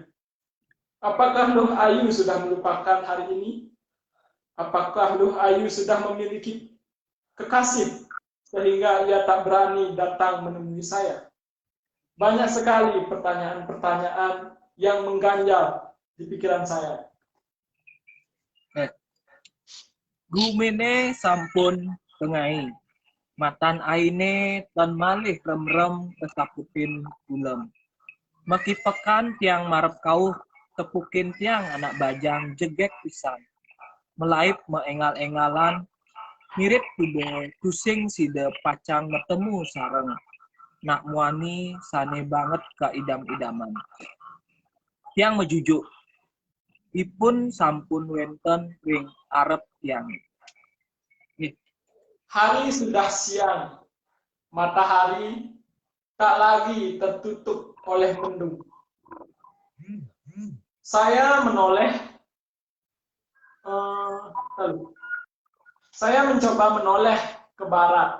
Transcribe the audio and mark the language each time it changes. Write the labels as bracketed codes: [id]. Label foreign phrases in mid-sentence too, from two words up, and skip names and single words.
[id] Apakah Luh Ayu sudah melupakan hari ini? Apakah Luh Ayu sudah memiliki kekasih sehingga ia tak berani datang menemui saya? Banyak sekali pertanyaan-pertanyaan yang mengganjal di pikiran saya. [ban] Gumene sampun tengai. Matan aine tan malih rem-rem kesapupin gulem. Maki pekan tiang marep kau tepukin tiang anak bajang jegek pisan. Melaip meengal-engalan mirip tude tusing side pacang metemu sareng. Nak muani sane banget ka idam-idaman. Tiang mejujuk. Ipun sampun wenten ring arep tiang. [id] Hari sudah siang. Matahari tak lagi tertutup oleh mendung. Saya mencoba menoleh ke barat.